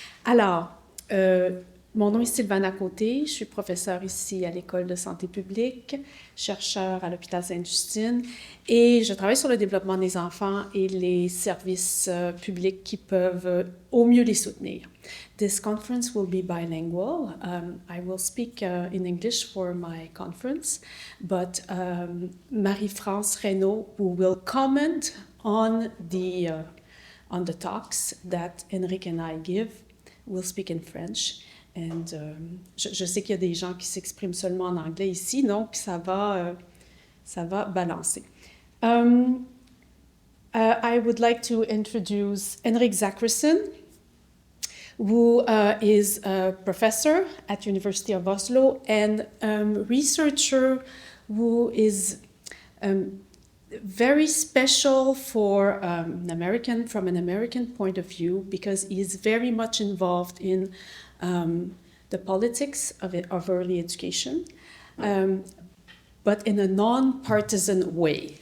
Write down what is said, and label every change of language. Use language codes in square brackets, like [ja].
[fr] Alors, mon nom est 𝗲𝗲𝗴𝗍𝗲𝗵𝗍𝗂, je suis professeure ici à l'École de santé publique, chercheur à l'hôpital Sainte-Justine, et je travaille sur le développement des enfants et les services publics qui peuvent au mieux les soutenir. [en] This conference will be bilingual. I will speak in English for my conference, but Marie-France Reynaud, who will comment on the talks that Henrik and I give, will speak in French. [fr] And je sais qu'il y a des gens qui s'expriment seulement en anglais ici, donc ça va balancer. [en] I would like to introduce Henrik Zachrisson, who is a professor at University of Oslo and researcher who is very special for from an American point of view, because he is very much involved in the politics of early education, but in a non-partisan way.